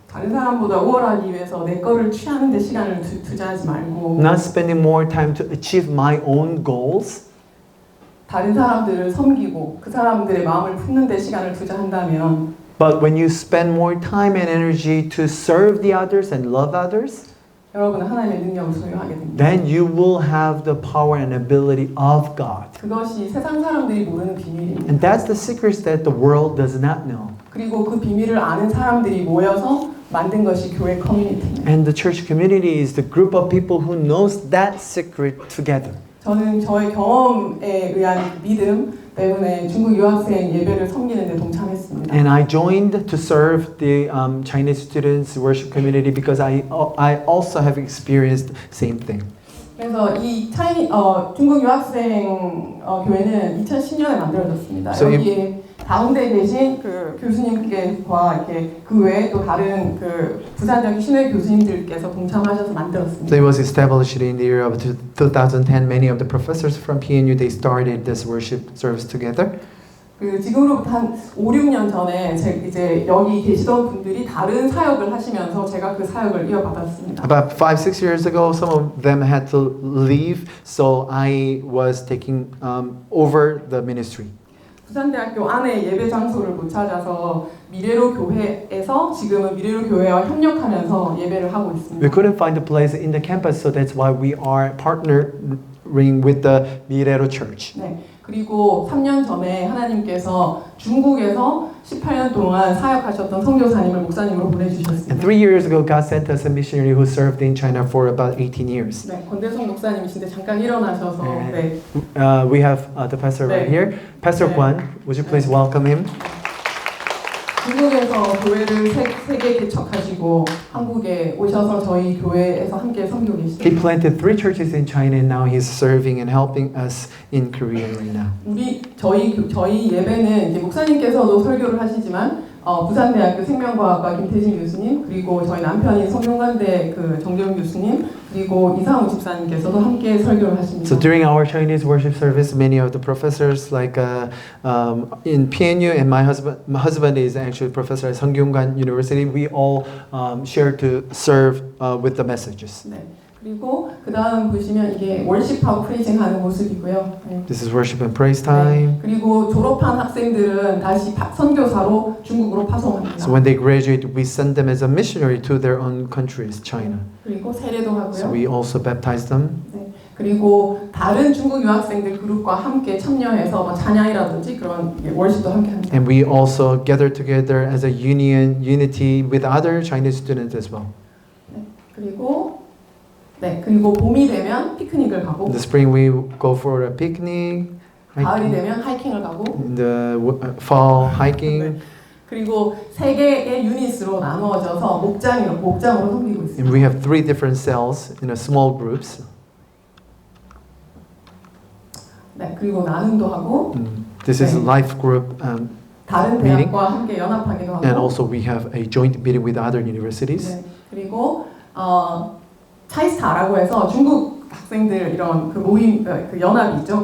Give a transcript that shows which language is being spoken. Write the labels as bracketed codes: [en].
[ko] 다른 사람보다 우월하기 위해서 내 거를 취하는 데 시간을 투자하지 말고 [en] Not spending more time to achieve my own goals, [ko] 다른 사람들을 섬기고 그 사람들의 마음을 품는 데 시간을 투자한다면 [en] but when you spend more time and energy to serve the others and love others, [ko] 여러분은 하나님의 능력을 소유하게 됩니다. [en] then you will have the power and ability of God. [ko] 그것이 세상 사람들이 모르는 비밀입니다. [en] And that's the secrets that the world does not know. [ko] 그리고 그 비밀을 아는 사람들이 모여서 만든 것이 교회 커뮤니티입니다. [en] And the church community is the group of people who knows that secret together. [ko] 저는 저의 경험에 의한 믿음 때문에 중국 유학생 예배를 섬기는 데 동참했습니다. [en] And I joined to serve the Chinese students worship community because I also have experienced same thing. [ko] 그래서 이 중국 유학생 교회는 2010년에 만들어졌습니다. [en] So [ko] 여기에 가운데 계신 그 교수님께와 이렇게 그 외에 또 다른 그 부산대학교 신회 교수님들께서 동참하셔서 [en] So [ko] 만들었습니다. [en] it was established in the year of 2010. Many of the professors from PNU they started this worship service together. [ko] 그 지금으로부터 한 5, 6년 전에 이제 여기 계시던 분들이 다른 사역을 하시면서 제가 그 사역을 이어받았습니다. [en] About 5-6 years ago, some of them had to leave, so I was taking over the ministry. [ko] 부산대학교 안에 예배 장소를 못 찾아서 미래로 교회에서 지금은 미래로 교회와 협력하면서 예배를 하고 [en] We [ko] 있습니다. [en] couldn't find a place in the campus, so that's why we are partnering with the Mirero Church. [ko] 네. 그리고 3년 전에 하나님께서 중국에서 18년 동안 사역하셨던 선교사님을 목사님으로 [en] And [ko] 보내주셨습니다. [en] 3 years ago, God sent us a missionary who served in China for about 18 years. [ko] 네, 권대성 목사님이신데 잠깐 일어나셔서 네. [en] We have the pastor right here, Pastor [ko] 네. [en] Guan. Would you please welcome him? [ko] 중국에서 교회를 세개 개척하시고 한국에 오셔서 저희 교회에서 함께 섬기고 [en] He [ko] 계십니다. [en] planted 3 churches in China, and now he's serving and helping us in Korea right now. [ko] 저희 예배는 이제 목사님께서도 설교를 하시지만 부산대학교 생명과학과 김태진 교수님 그리고 저희 남편인 성균관대 그 정재훈 교수님 그리고 이상우 집사님께서도 함께 설교를 하십니다. [en] So during our Chinese worship service, many of the professors, like in PNU, and my husband is actually a professor at Sungkyunkwan University. We all share to serve with the messages. [ko] 네. 그리고 그 다음 보시면 이게 월십하고 프레이징 하는 모습이고요. 네. [en] This is worship and praise time. [ko] 네. 그리고 졸업한 학생들은 다시 선교사로 중국으로 파송합니다. [en] So when they graduate, we send them as a missionary to their own countries, China. [ko] 그리고 세례도 하고요. [en] So we also baptize them. [ko] 네. 그리고 다른 중국 유학생들 그룹과 함께 참여해서 뭐 찬양이라든지 그런 월십도 함께 합니다. [en] And we also gather together as a unity with other Chinese students as well. [ko] 그리고 봄이 되면 피크닉을 가고 [en] In the spring, we go for a picnic. [ko] 가을이 되면 하이킹을 가고 [en] In the fall, hiking. [ko] 그리고 세 개의 유닛으로 나누어져서 목장으로 섬기고 [en] And [ko] 있습니다. [en] we have 3 different cells in a small groups. [ko] 네, 그리고 나눔도 하고 [en] This is a [ko] 네. [en] life group, [ko] 다른 [en] meeting. [ko] 대학과 함께 연합하기도 하고 [en] and also we have a joint meeting with other universities. [ko] 네, 그리고 차이스타라고 해서 중국 학생들 이런 그 모임 그 연합이 있죠.